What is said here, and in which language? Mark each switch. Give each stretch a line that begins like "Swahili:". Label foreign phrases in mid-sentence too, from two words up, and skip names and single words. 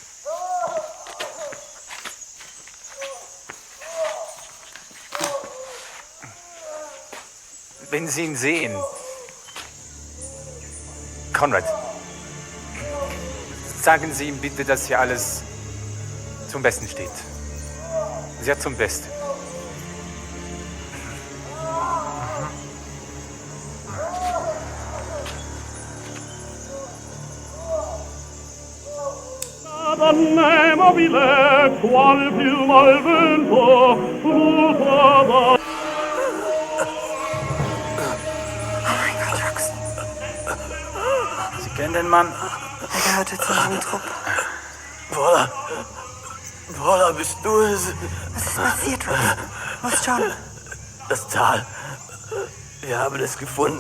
German: Wenn Sie ihn sehen, Konrad, sagen Sie ihm bitte, dass hier alles zum Besten steht. Sehr zum Besten.
Italian: Donne mobile, qual piuma al vento, muta.
German: Sie kennen den Mann? Er gehörte zu unserem Trupp. Paula, bist du es? Was ist passiert, Wick? Wo ist John? Das Tal. Wir haben es gefunden.